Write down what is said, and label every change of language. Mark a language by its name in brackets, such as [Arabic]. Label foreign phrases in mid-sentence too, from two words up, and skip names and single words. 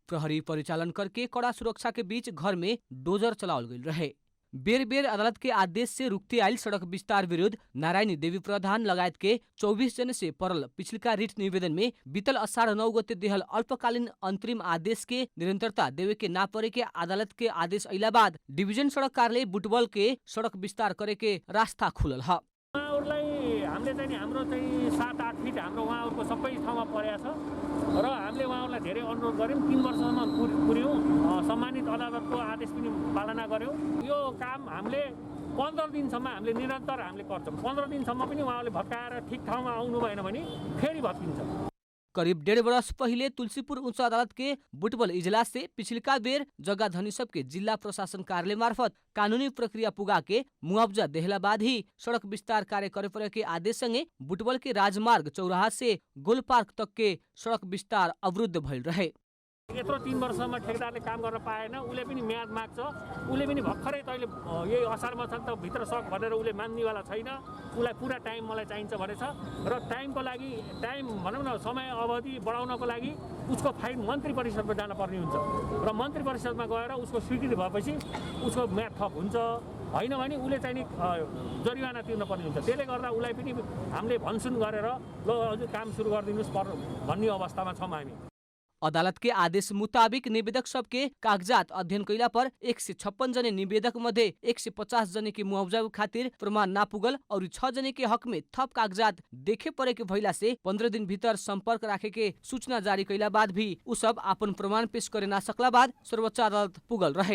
[Bhojpuri] प्रहरी परिचालन करके कड़ा सुरक्षा के बीच घर में डोजर चलावल गई रहे। बेर बेर अदालत के आदेश से रुकते आयल सड़क विस्तार विरुद्ध नारायणी देवी प्रधान लगायत के 24 जन से परल पिछलका रिट निवेदन में बीतल अषाढ़ 9 गते देहल अल्पकालीन अंतरिम आदेश के निरंतरता देवे के ना परे के अदालत के आदेश अइला बाद डिभिजन सड़क कार्यालय बुटवल के सड़क विस्तार करे के रास्ता खुलल ह। [Nepali] हामीले चाहिँ नि हाम्रो चाहिँ 7-8 फिट हाम्रो उहाँहरूको सबै ठाउँमा परेको छ र हामीले उहाँहरूलाई धेरै अनुरोध गऱ्यौँ। 3 वर्षसम्म पुर्यौँ। सम्मानित अदालतको आदेश पनि पालना गऱ्यौँ। यो काम हामीले 15 दिनसम्म हामीले निरन्तर हामीले गर्छौँ। 15 दिनसम्म पनि उहाँहरूले भत्काएर ठिक ठाउँमा आउनु भएन भने फेरि भत्किन्छ। [Bhojpuri] करीब 1.5 वर्ष पहिले तुलसीपुर उच्च अदालत के बुटवल इजलास से पिछलिका बेर जग्गा धनी सबके जिल्ला प्रशासन कार्यालय मार्फत कानूनी प्रक्रिया पुगा के मुआवजा देहला बाद ही सड़क विस्तार कार्य करे परे के आदेश संगे बुटवल के राजमार्ग चौराहा से गोल पार्क तक के सड़क विस्तार अवरुद्ध भइल रहे। [Nepali] यत्रो 3 वर्षसम्म ठेकेदारले काम गर्न पाएन। उसले पनि म्याद माग्छ। उसले पनि भर्खरै तैँले यही असारमा छ त भित्र सक भनेर उसले मान्नेवाला छैन। उसलाई पुरा टाइम मलाई चाहिन्छ भनेछ र टाइमको लागि भनौँ न समय अवधि बढाउनको लागि उसको फाइल मन्त्री परिषदमा जान पर्ने हुन्छ र मन्त्री परिषदमा गएर उसको स्वीकृति भएपछि उसको म्याद थप हुन्छ। होइन भने उसले चाहिँ नि जरिवाना तिर्न पर्ने हुन्छ। त्यसले गर्दा उसलाई पनि हामीले भनसुन गरेर ल अझै काम सुरु गरिदिनुहोस् भन्ने अवस्थामा छौँ हामी। [Bhojpuri] अदालत के आदेश मुताबिक निवेदक सबके कागजात अध्ययन कैला पर 156 जने निवेदक मध्ये 150 जने के मुआवजा खातिर प्रमाण ना पुगल और 6 जने के हक में थप कागजात देखे परे के भइला से 15 दिन भीतर संपर्क राखे के सूचना जारी कैला बाद भी उ सब अपन प्रमाण पेश करे ना सकला बाद सर्वोच्च अदालत पुगल रहे।